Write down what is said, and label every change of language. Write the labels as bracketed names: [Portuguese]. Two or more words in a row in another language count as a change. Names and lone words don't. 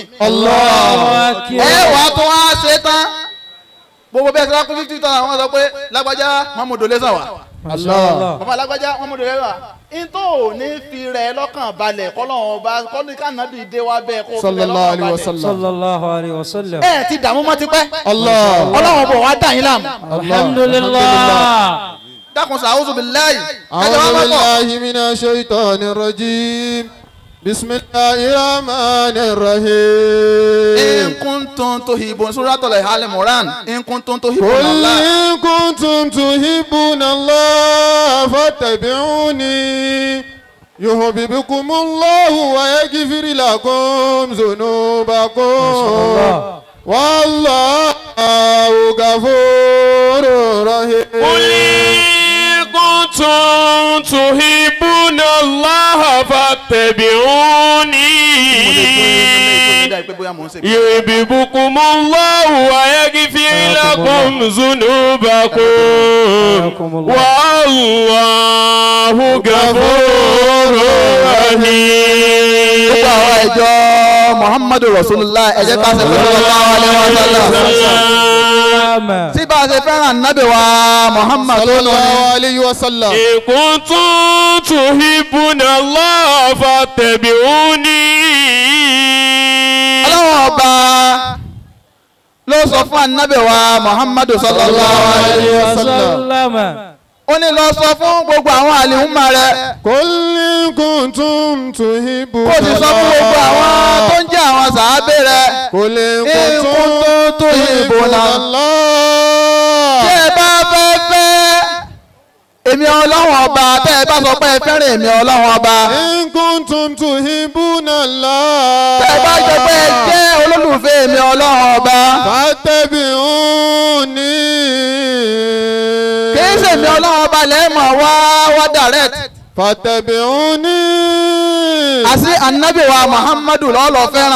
[Yoruba] Allah. ẹ wàá tó wá ṣe tán gbogbo bẹ́ẹ̀ sọ́kún 50,000 àwọn sọ pé lágbájá Muhammadu lẹ́sàn wá. Allah. bàbá lágbájá Muhammadu lẹ́sàn wá. ìtò ò ní fi rẹ̀ lọ́kàn balẹ̀ kọ́lọ́hún ọba kọ́lí kànábì dé wá bẹ́ẹ̀ kó fi rẹ̀ [Arabic] sallallahu [Yoruba] lọ́kàn [Arabic] عليه و [Yoruba] balẹ̀. [Arabic] sallam. صلى الله عليه وسلم. [Yoruba] ẹ ti dààmú mọ́ tipẹ́. Allah. ọlọ́run bọ̀ wá dà yín láàmú. alhamdulillah. dákun sàwùsù billahi. [Arabic] أعوذ بالله من الشيطان الرجيم بسم الله الرحمن الرحيم إن كنتم تحبون سورة آل عمران إن كنتم تحبون قل Allah. إن كنتم تحبون الله فاتبعوني يحببكم الله ويغفر لكم ذنوبكم والله غفور رحيم كنتم تحبون الله فاتبعوني [Yoruba] dàbí pé bóyá mò ń ṣe. [Arabic] يحببكم الله ويغفر لكم ذنوبكم والله غفور رحيم. [Yoruba] gbogbo àwọn ìjọ Muhammadu Rasulullah ẹ jẹ́ ká ṣe [Arabic] صلى الله عليه وسلم. [Yoruba] tí bá a ṣe fẹ́ràn nábì wa Muhammad [Arabic] صلى الله عليه وسلم. إن كنتم تحبون الله فاتبعوني. [Yoruba] ọlọ́wọ́n ọba ló sọ fún ànábì wa Muhammadu [Arabic] صلى الله عليه وسلم. [Yoruba] ó ní lọ sọ fún gbogbo àwọn àlìhùnmá rẹ̀. [Arabic] قل إن كنتم تحبون [Yoruba] kó o sì sọ fún gbogbo àwọn tó ń jẹ́ àwọn sàábé rẹ̀. [Arabic] قل إن in kuntum كنتم تحبون Allah. [Yoruba] tí ẹ bá fẹ́ èmi ọlọ́wọ́n ọba tẹ́ ẹ bá sọ pé ẹ fẹ́ràn èmi ọlọ́wọ́n ọba. [Arabic] إن كنتم تحبون الله. [Yoruba] tẹ́ ẹ bá sọ pé ẹ jẹ́ olólùfẹ́ èmi ọlọ́wọ́n ọba. [Arabic] Fattabi'uni. [Yoruba] kì í ṣe èmi ọlọ́wọ́n ọba lẹ́ẹ̀mọ̀ wá direct. [Arabic] Fattabi'uni. [Yoruba] àti ànábì wa Muhammadu lọ́lọ́ fẹ́ràn.